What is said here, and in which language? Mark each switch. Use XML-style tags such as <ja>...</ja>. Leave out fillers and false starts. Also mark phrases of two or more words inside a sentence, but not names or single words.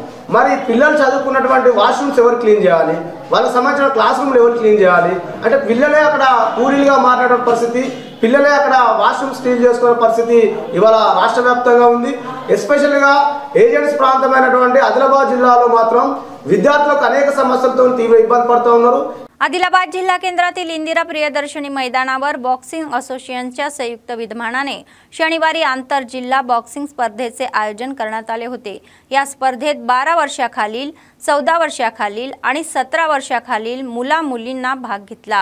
<te>మరి పిల్లలు చదువుకున్నటువంటి వాష్రూమ్స్ ఎవరు క్లీన్ చేయాలి, వాళ్ళకి సంబంధించిన</te> <en>class rooms</en> <te>ఎవరు క్లీన్ చేయాలి అంటే పిల్లలే అక్కడ కూలీలుగా మాట్లాడే పరిస్థితి, పిల్లలే అక్కడ వాష్రూమ్స్ క్లీన్ చేసుకునే పరిస్థితి ఇవాళ రాష్ట్ర వ్యాప్తంగా ఉంది. ఎస్పెషల్గా ఏజెంట్స్ ప్రాంతమైనటువంటి ఆదిలాబాద్ जिल्हाలో మాత్రం విద్యార్థులకు అనేక సమస్యలతో తీవ్ర ఇబ్బంది పడుతూ ఉన్నారు.</te> <mr>आदिलाबाद जिल्हा केंद्रातील इंदिरा प्रियदर्शनी मैदानावर बॉक्सिंग असोसिएशनच्या संयुक्त विद्यमानाने शनिवारी आंतर जिल्हा बॉक्सिंग स्पर्धेचे आयोजन करण्यात आले होते. या स्पर्धेत 12 वर्षाखालील, 14 वर्षाखालील आणि 17 वर्षाखालील मुला-मुलींना भाग घेतला.</mr>